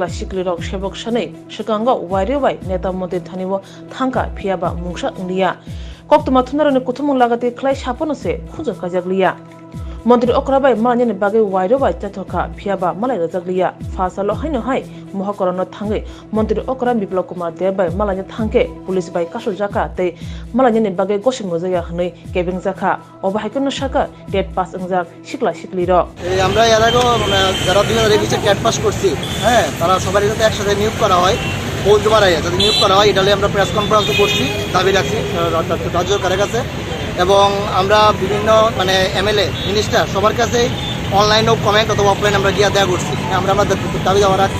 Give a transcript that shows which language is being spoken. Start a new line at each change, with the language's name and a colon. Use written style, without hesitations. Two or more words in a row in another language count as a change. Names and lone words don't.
Kok Borok: shikliro shebok shanei shikango wairebai neta mantri thanibo thangka phiaba mungsa inglia koktuma thunaroni kuthumung lagati khlai saponose khujo kajakliya Mantri okrabai malani bagai wairobai chathoka phiaba malai rajakliya phasalo haino hai mohakorono thangai mantri okra biplop kumar debai malani thangke police bai kasul jaka tei malani bagai gosing mojaya hnoi kebing jaka obahaikono saka
English: date pass
Kok Borok: ungjak shikla shikliro
Bangla: এই আমরা এর আগে যারা 2020 ক্যাট পাস করছি হ্যাঁ তারা সবারই সাথে একসাথে নিয়োগ করা হয় পোস্ট বাড়াইয়া যদি নিয়োগ করা হয়, এটা আমরা
English: press conferenceও
Bangla: করছি, দাবি রাখছি রাজ্য সরকারের কাছে। এবং আমরা বিভিন্ন মানে
English: MLA minister
Bangla: সবার কাছে অনলাইনেও কমেন্ট অথবা অফলাইন আমরা গিয়ে দেওয়া করছি, আমরা আমাদের দাবি দেওয়া রাখছি।